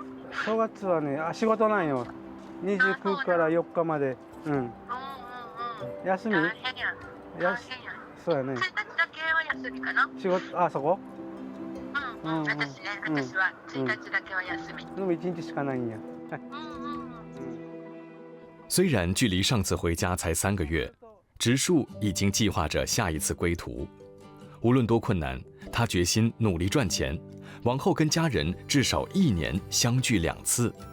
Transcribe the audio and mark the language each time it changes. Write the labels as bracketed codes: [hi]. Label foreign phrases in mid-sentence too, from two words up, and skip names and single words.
[ja] 正月はね仕事なんよ。29から4日まで。休み？大変や。そうやね。 1日だけは休みかな？仕事そこ？私は1日だけは休み。でも1日しかないんや。 [zh] 虽然距离上次回家才3个月，植树已经计划着下一次归途。无论多困难，他决心努力赚钱，往后跟家人至少1年相聚2次。